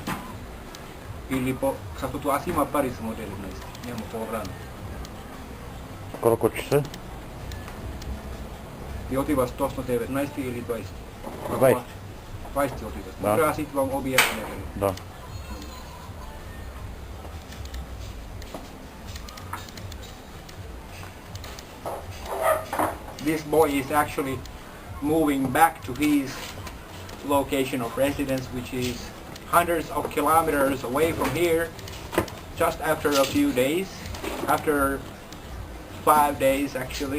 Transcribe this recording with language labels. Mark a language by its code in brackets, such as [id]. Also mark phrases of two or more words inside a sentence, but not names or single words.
[bg] Или защото аз има пари само 19, няма по-рано. Колко часа? И отиваш точно 19 или 20? 20. 20 отиваш. Да. Добре, аз идвам обяд някъде. Да. [en] This boy is actually moving back to his location of residence, which is hundreds of kilometers away from here, just after a few days, after 5 days actually.